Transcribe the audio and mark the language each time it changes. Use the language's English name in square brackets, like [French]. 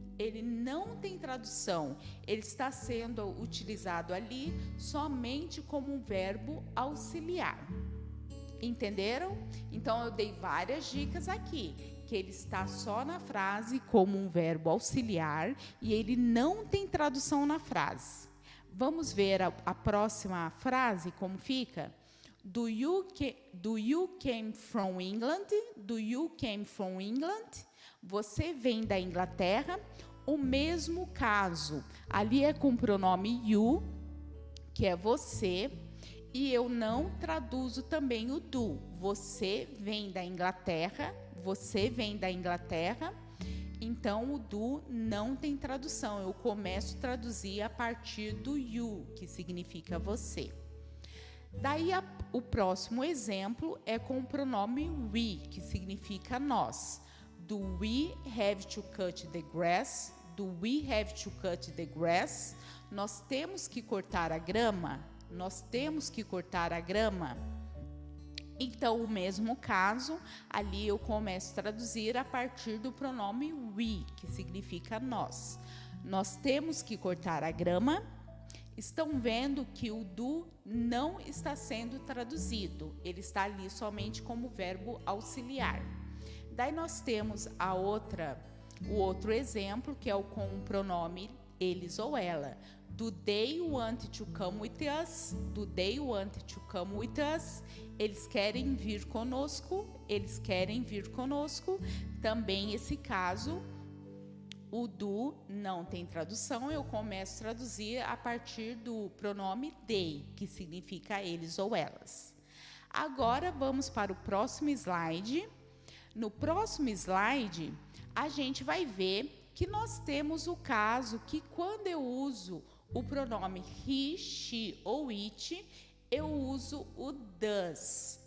[Portuguese] Ele não tem tradução. Ele está sendo utilizado ali somente como um verbo auxiliar. Entenderam? Então, eu dei várias dicas aqui, que ele está só na frase como um verbo auxiliar e ele não tem tradução na frase. Vamos ver a próxima frase, como fica? [English] Do you came from England? Do you came from England? [Portuguese] Você vem da Inglaterra? O mesmo caso. Ali é com o pronome you, que é você. E eu não traduzo também o do. Você vem da Inglaterra, você vem da Inglaterra. Então, o do não tem tradução. Eu começo a traduzir a partir do you, que significa você. Daí, o próximo exemplo é com o pronome we, que significa nós. [English] Do we have to cut the grass? Do we have to cut the grass? [Portuguese] Nós temos que cortar a grama? Nós temos que cortar a grama. Então, o mesmo caso, ali eu começo a traduzir a partir do pronome we, que significa nós. Nós temos que cortar a grama. Estão vendo que o do não está sendo traduzido. Ele está ali somente como verbo auxiliar. Daí nós temos o outro exemplo, que é com o pronome eles ou ela. [English] Do they want to come with us? Do they want to come with us? [Portuguese] Eles querem vir conosco? Eles querem vir conosco? Também esse caso, o do não tem tradução. Eu começo a traduzir a partir do pronome they, que significa eles ou elas. Agora vamos para o próximo slide. No próximo slide, a gente vai ver que nós temos o caso que quando eu uso o pronome he, she ou it, eu uso o does.